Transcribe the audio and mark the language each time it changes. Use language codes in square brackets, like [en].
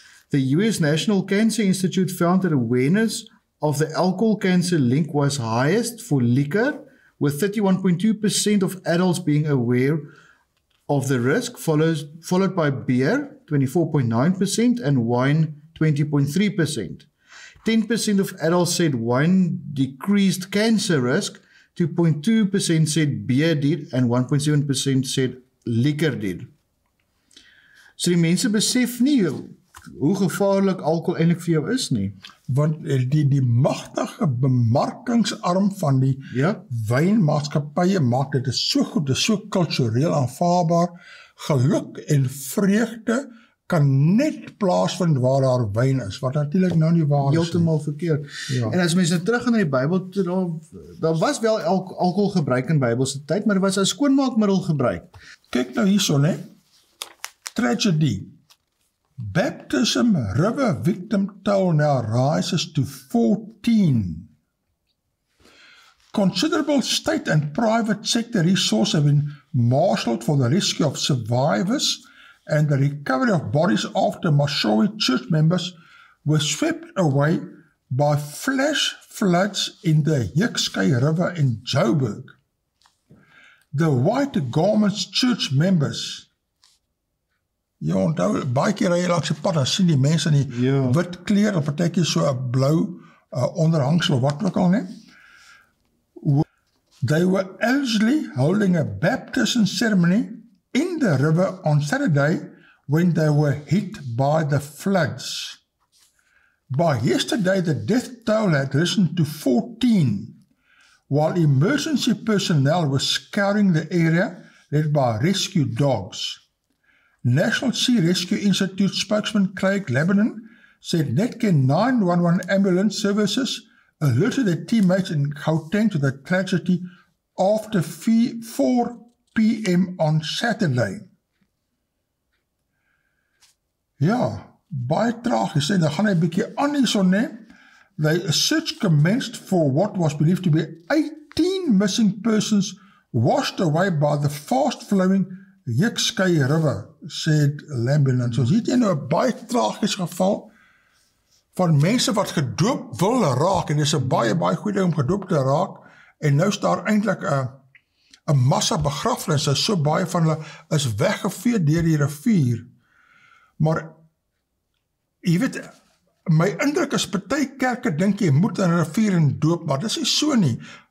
[en] The US National Cancer Institute found that awareness of the alcohol cancer link was highest for liquor, with 31.2% of adults being aware of the risk, followed by beer, 24.9%, and wine, 20.3%. 10% of adults said wine decreased cancer risk, 2.2% said beer did, and 1.7% said liquor did. [af] So die mense besef nie hoe gevaarlik alkohol eintlik vir jou is nie. Want die magtige bemarkingsarm van die wynmaatskappye maak dit is so goed, dit is so kultureel aanvaarbaar. Geluk en vreugde kan net plaasvind waar daar wyn is, wat natuurlik nou nie waar is. Heeltemal verkeerd. Ja. En as mense terug gaan na die Bybel, daar was wel alkohol gebruik in Bybelse tyd, maar dit was as skoonmaakmiddel gebruik. Kyk nou hierso, né? Tragedy. [en] Baptism river victim toll now rises to 14. Considerable state and private sector resources have been marshaled for the rescue of survivors and the recovery of bodies after Mashowi church members were swept away by flash floods in the Hikskei River in Joburg. The White Garments church members, [af] jy onthou, baie keer ry jy langs die pad, dan sien die mense in die wit kleer, of partykie so 'n blou onderhangsel of wat ook al, ne? [en] They were allegedly holding a baptism ceremony in the river on Saturday when they were hit by the floods. By yesterday, the death toll had risen to 14, while emergency personnel were scouring the area led by rescue dogs. National Sea Rescue Institute spokesman Craig Lebanon said Netcare 911 ambulance services alerted their teammates in Gauteng to the tragedy after 4 p.m. on Saturday. [af] Ja, baie tragies, en dan gaan hy 'n bietjie aan hierso, né? [en] A search commenced for what was believed to be 18 missing persons washed away by the fast-flowing Hikskei River, said Lambinan. [af] So hier het jy nou 'n baie tragies geval van mense wat gedoop wil raak, en dit is 'n baie goeie ding om gedoop te raak, en nou is daar eintlik 'n massa begrafnisse, so baie van hulle is weggevee deur die rivier. Maar, jy weet, my indruk is, party kerke dink jy moet in 'n rivier en doop, maar dis nie so nie.